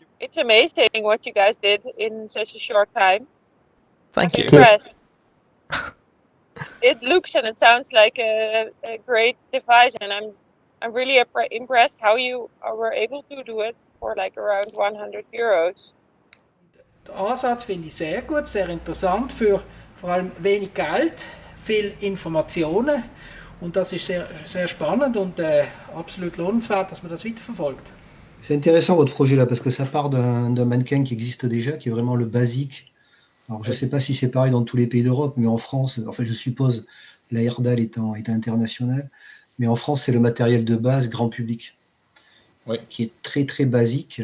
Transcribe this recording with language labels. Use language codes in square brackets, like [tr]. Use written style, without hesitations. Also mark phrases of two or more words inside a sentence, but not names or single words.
[en] It's amazing what you guys did in such a short time. Thank I'm you. impressed. It looks and it sounds like a great device, and I'm really impressed how you were able to do it for like around €100. [de] Den Ansatz finde ich sehr gut, sehr interessant, für vor allem wenig Geld, viel Informationen, und das ist sehr, sehr spannend und absolut lohnenswert, dass man das weiterverfolgt. [fr] C'est intéressant votre projet là parce que ça part d'un mannequin qui existe déjà, qui est vraiment le basique. Alors je ne sais pas si c'est pareil dans tous les pays d'Europe, mais en France, enfin je suppose, la RDAL étant internationale, mais en France c'est le matériel de base grand public, qui est très très basique.